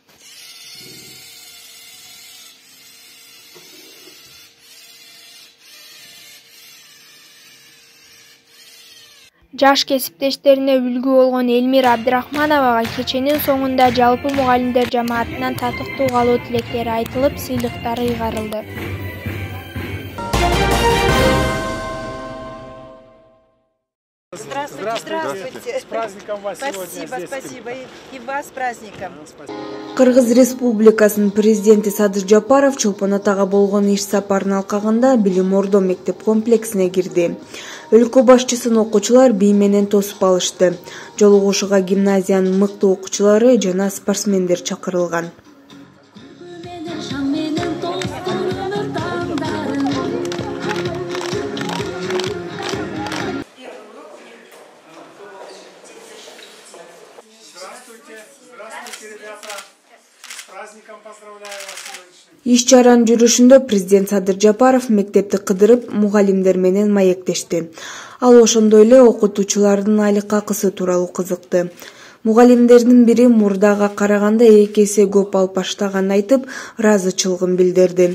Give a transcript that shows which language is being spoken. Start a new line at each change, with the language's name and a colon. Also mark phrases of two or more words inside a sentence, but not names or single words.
Kyrgyz: Жаш кесиптештерине үлгү болгон Элмира Абдрахмановага кеченин соңунда жалпы мугалимдер жамаатынан татыктуу калуу тилектери айтылып, сыйлыктар ыйгарылды.
Russian: Здравствуйте. С праздником вас сегодня. Спасибо. И вас с праздником.
Kyrgyz: Кыргыз Республикасынын президенти Садыр Жапаров Чолпон Атага болгон иш сапарынын алкагында Билим Ордо мектеп комплексине кирди. Өлкө башчысын окуучулар бий менен тосуп алышты. Жолугушууга гимназиянын мыкты окуучулары жана спортсмендер чакырылган.
Russian: Здравствуйте, ребята. С праздником поздравляю вас.
Kyrgyz: Иш чаранын жүрүшүндө президент Садыр Жапаров мектепти кыдырып, мугалимдер менен маектешти. Ал ошондой эле окутуучулардын айлык акысы тууралуу кызыкты. Мугалимдердин бири мурдага караганда 2 эсе көп алып баштаганын айтып, ыраазычылыгын билдирди.